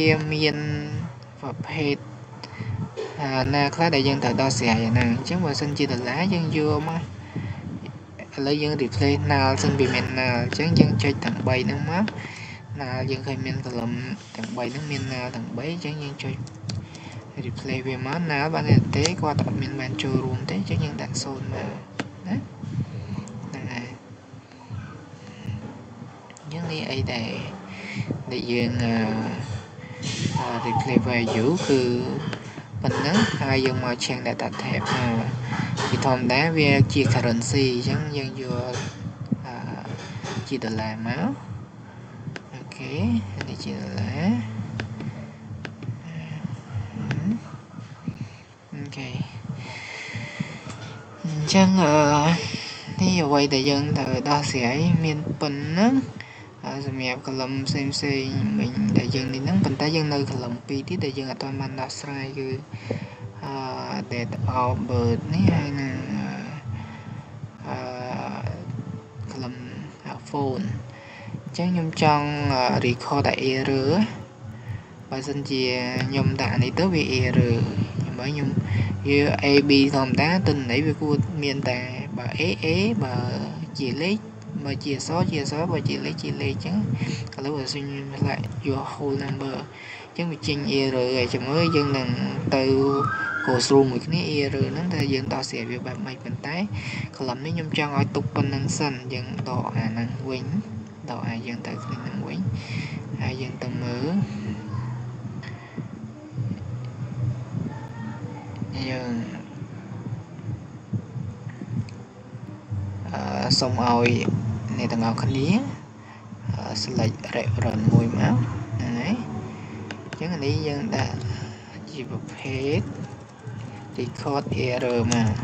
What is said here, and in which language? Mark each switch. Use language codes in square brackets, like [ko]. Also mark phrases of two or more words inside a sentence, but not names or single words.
[km] មានប្រភេទណាខ្លះដែលយើងត្រូវដោះស្រាយអាហ្នឹងអញ្ចឹងបើសិនជាដុល្លារយើងយកមកឥឡូវយើង replace ណាល់សិនវាមានណាល់អញ្ចឹងយើងចុចទាំង3ហ្នឹងមកណាល់យើងឃើញមានកលឹមទាំង3ហ្នឹងមានណាល់ទាំង3អញ្ចឹងយើងចុច replace វាមកណាល់បានទេគាត់អត់មានបានចូលរួមទេអញ្ចឹងយើងដាក់0មកណាហ្នឹងហើយ អញ្ចឹងនេះអីដែលយើង [en] replace value [km] គឺប៉ុណ្ណឹងហើយយើងមក [en] change data type [km] ពីធម្មតាវាជា currency អញ្ចឹងយើងយកជាដុល្លារមកអូខេនេះជាដុល្លារ អូខេអញ្ចឹងនេះអ្វីដែលយើងត្រូវដោះស្រាយមានប៉ុណ្ណឹងសម្រាប់កលឹមផ្សេងមិញដែលយើងនេះហ្នឹងប៉ុន្តែយើងនៅកលឹម2ទៀតដែលយើងអត់ទាន់បានដោះស្រាយគឺ [en] date of birth [km] នេះហើយនឹង កលឹម phone អញ្ចឹងខ្ញុំចង់ record តែ error បើសិនជាខ្ញុំដាក់នេះទៅវា error ខ្ញុំវា AB ធម្មតាទិន្នន័ យវាគួរមានតែបើ AA បើជាលេខបើជាអក្សរជាអក្សរបើជាលេខជាលេខអញ្ចឹងឥឡូវបើសិនខ្ញុំឆ្លាក់យក [en] whole number [km] អញ្ចឹងវាចេញ error ហើយចាំមើលយើងនឹងទៅ [en] go through [km] មួយគ្នា error ហ្នឹងតែយើងដោះស្រាយវាបែបម៉េចប៉ុន្តែ column នេះខ្ញុំចង់ឲ្យទុកប៉ុណ្្នឹងសិនយើងដកអាហ្នឹងវិញដកអាយើងទៅគ្នាហ្នឹងវិញហើយយើងទៅមើល យើងសូមឲ្យអ្នកទាំងអស់គ្នា [en] select reference [km] មួយមកហ្នឹងហើយអញ្ចឹងនេះយើងដាក់ជាប្រភេទ [en] record error [km] មក